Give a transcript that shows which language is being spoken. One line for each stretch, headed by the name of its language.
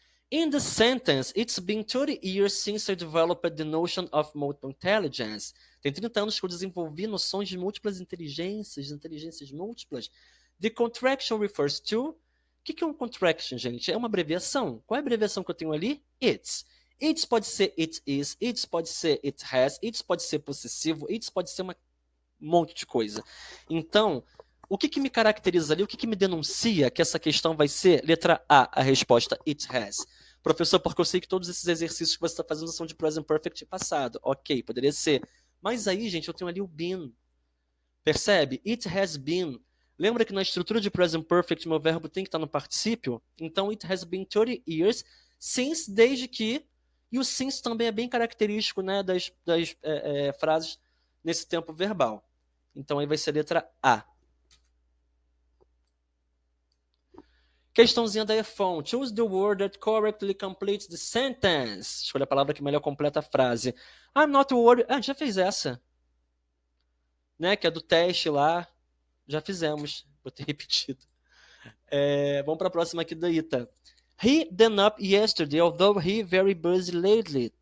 English: In the sentence, it's been 30 years since I developed the notion of multiple intelligence.
Portuguese: Tem 30 anos que eu desenvolvi noções de múltiplas inteligências, inteligências múltiplas.
English: The contraction refers to...
Portuguese: O que é um contraction, gente? É uma abreviação. Qual é a abreviação que eu tenho ali? It's. It's pode ser it is, it pode ser it has, it pode ser possessivo, it pode ser um monte de coisa. Então, o que me caracteriza ali, o que me denuncia que essa questão vai ser letra A, a resposta it has. Professor, porque eu sei que todos esses exercícios que você está fazendo são de present perfect passado. Ok, poderia ser. Mas aí, gente, eu tenho ali o been. Percebe?
English: It has been.
Portuguese: Lembra que na estrutura de present perfect meu verbo tem que estar no particípio? Então,
English: it has been 30 years since,
Portuguese: desde que. E o since também é bem característico, né, das frases nesse tempo verbal. Então, aí vai ser a letra A. Questãozinha da iPhone.
English: Choose the word that correctly completes the sentence.
Portuguese: Escolha a palavra que melhor completa a frase.
English: I'm not worried.
Portuguese: Já fez essa. Né? Que é do teste lá. Já fizemos. Vou ter repetido. Vamos para a próxima aqui da Ita.
English: He done up yesterday, although he very busy lately.